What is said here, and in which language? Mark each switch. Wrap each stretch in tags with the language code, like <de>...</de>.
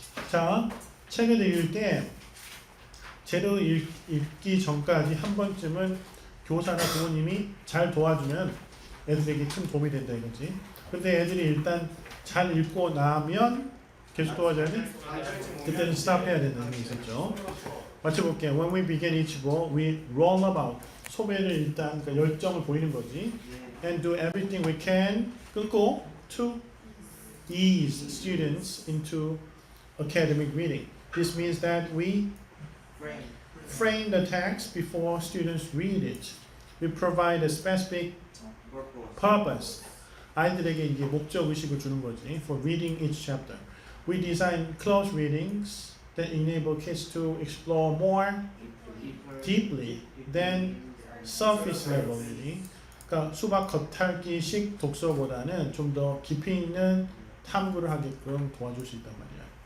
<ko>자, 책을 읽을 때 제대로 읽기 전까지 한 번쯤은 교사나 부모님이 잘 도와주면 애들에게 큰 도움이 된다 이거지. 근데 애들이 일단 잘 읽고 나면 계속 도와줘야 돼? 그때는 stop 해야 된다는 게 있었죠. 맞춰볼게요.</ko> <en>When we begin each book, we roll about.</en> <ko>소배를 일단 그러니까 열정을 보이는 거지.</ko> <en>And do everything we can</en> <ko>끊고</ko> <en>to ease students into academic reading. This means that we frame the text before students read it. We provide a specific purpose.</en> <ko>아이들에게 이게 목적 의식을 주는 거지.</ko> <en>For reading each chapter. We design close readings that enable kids to explore more deeply than surface level reading.</en> <ko>그러니까 수박 겉핥기식 독서보다는 좀 더 깊이 있는 탐구를 하게끔 도와줄 수 있단 말이야.</ko>